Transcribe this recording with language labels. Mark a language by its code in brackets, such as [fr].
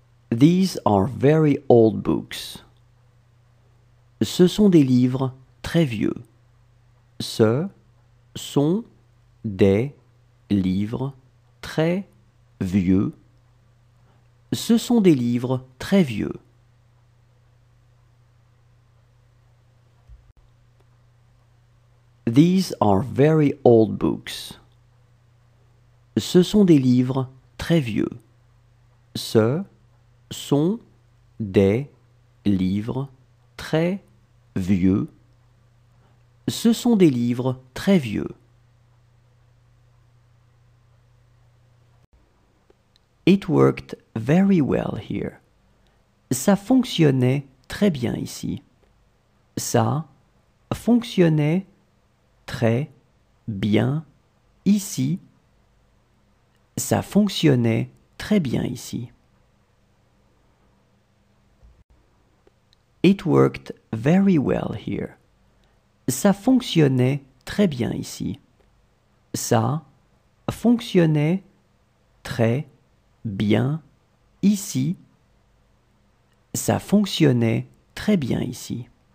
[en] These are very old books. [fr] Ce sont des livres très vieux. Ce sont des livres très vieux. Ce sont des livres très vieux. [en] These are very old books. [fr] Ce sont des livres très vieux. Ce sont des livres très vieux. Ce sont des livres très vieux. [en] It worked very well here. [fr] Ça fonctionnait très bien ici. Ça fonctionnait très bien ici. Ça fonctionnait très bien ici. [en] It worked very well here. [fr] Ça fonctionnait très bien ici. Ça fonctionnait très bien ici. Ça fonctionnait très bien ici.